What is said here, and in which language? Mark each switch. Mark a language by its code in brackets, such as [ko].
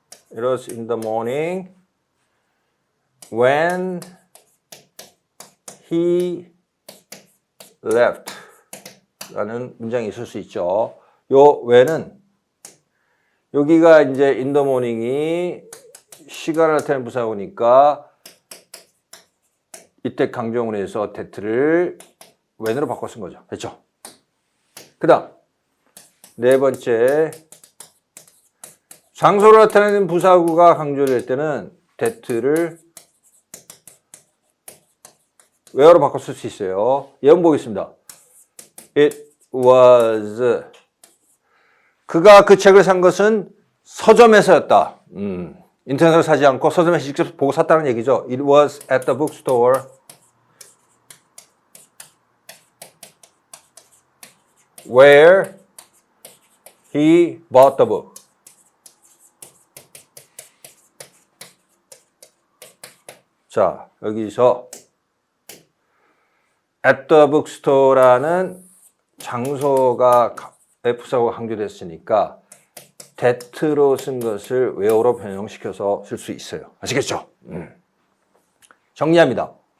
[en] It was in the morning when he left [ko] 라는 문장이 있을 수 있죠. 요 when은 여기가 이제 [en] in the morning [ko] 이 시간을 나타내는 부사구니까 이때 강조문에서 that를 when으로 바꿔 쓴 거죠. 됐죠? 그 다음 네 번째, 장소를 나타내는 부사구가 강조될 때는 that를 where로 바꿔 쓸 수 있어요. 예문 보겠습니다. [en] It was [ko] 그가 그 책을 산 것은 서점에서였다. 인터넷으로 사지 않고 서점에서 직접 보고 샀다는 얘기죠. [en] It was at the bookstore where he bought the book. [ko] 자, 여기서 [en] at the bookstore [ko] 라는 장소가 F사고가 강조됐으니까 that로 쓴 것을 where로 변형시켜서 쓸 수 있어요. 아시겠죠? 정리합니다.